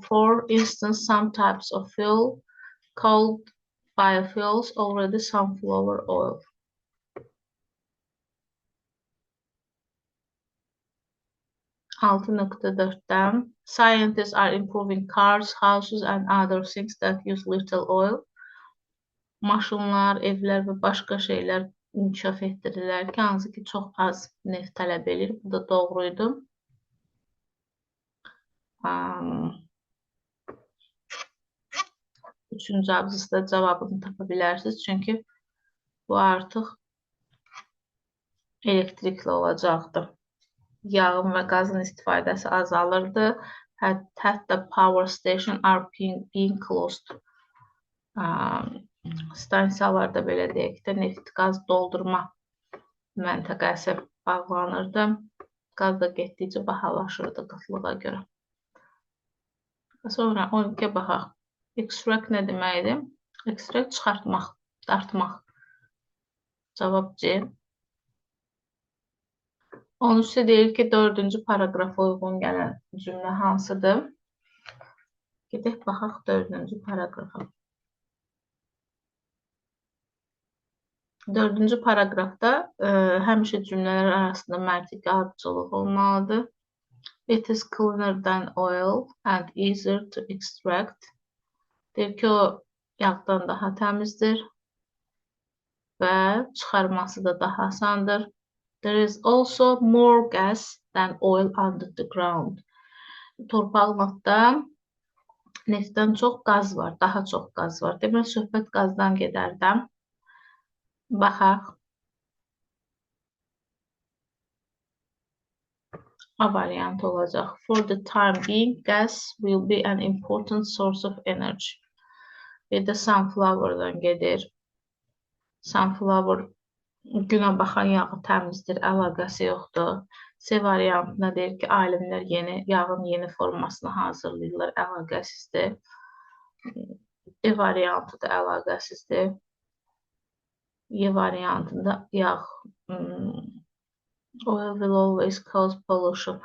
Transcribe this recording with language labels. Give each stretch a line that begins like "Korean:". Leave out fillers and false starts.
English: For instance, some types of fuel called biofuels already sunflower oil. 6.4'te scientists are improving cars, houses and other things that use little oil.
Azerbaijani: Maşınlar, evlər və başqa şeylər inkişaf etdirirlər ki, hansı ki, çox az neft tələb edir. Bu da doğruydu. Üçüncü abzasda cavabını tapa bilərsiniz. Çünki bu artıq elektrikli olacaqdı. Yağın və qazın istifadəsi azalırdı. Hətta
English: power station are being closed.
Azerbaijani: Stansiyalarda belə deyək də neft qaz doldurma məntəqəsi bağlanırdı. Qaz da getdikcə bahalaşırdı qıtlığa görə. Sonra 12'ye baxaq. Extract nə deməkdir? Extract çıxartmaq, dartmaq. Cavab C. 13'te deyir ki, 4-cü paragrafa uyğun gələn cümlə hansıdır? Gedək baxaq 4-cü paragrafa. 4-cü paragrafda həmişə cümlələr arasında məntiqi ardıcıllıq olmalıdır.
English: It is cleaner than oil and easier to extract.
Azerbaijani: Deyir ki, o yağdan daha təmizdir və çıxarması da daha asandır.
English: There is also more gas than oil under the ground.
Azerbaijani: Torpağın altında neftdən çox qaz var, daha çox qaz var. Demək, söhbət qazdan gedərdən. Baxaq. A variantı olacaq.
English: For the time being, gas will be an important source of energy.
Azerbaijani: Bir də sunflower'dan gedir. Sunflower günə baxan yağı təmizdir, əlaqəsi yoxdur. C variantına deyir ki, alimlər yağın yeni formasını hazırlayırlar, əlaqəsizdir. D variantı da əlaqəsizdir. Y variantında yağ
English: oil will always cause pollution.